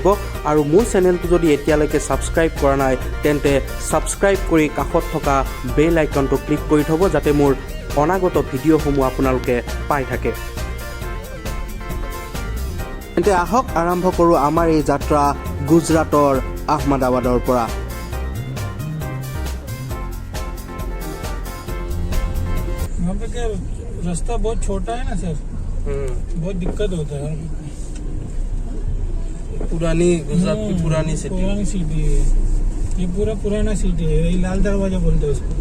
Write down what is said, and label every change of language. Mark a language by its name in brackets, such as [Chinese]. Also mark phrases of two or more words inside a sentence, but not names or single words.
[Assamese] আৰু মোৰ চেনেলটো যদি এতিয়ালৈকে ছাবস্ক্ৰাইব কৰা নাই তেন্তে ছাবস্ক্ৰাইব কৰি কাষত থকা [English] bell iconটো [Assamese] ক্লিক কৰি থ'ব, যাতে মোৰ অনাগত ভিডিঅ'সমূহ আপোনালোকে পাই থাকে। তেন্তে আহক আৰম্ভ কৰোঁ আমাৰ এই যাত্ৰা গুজৰাটৰ আহমেদাবাদৰ পৰা। [Hindi] यहाँ पे क्या रास्ता बहुत छोटा है ना सर, बहुत दिक्कत होता है। पुरानी गुजरात की पुरानी सिटी है ये, पूरा पुराना सिटी है। ये लाल दरवाजा बोलते हैं इसको।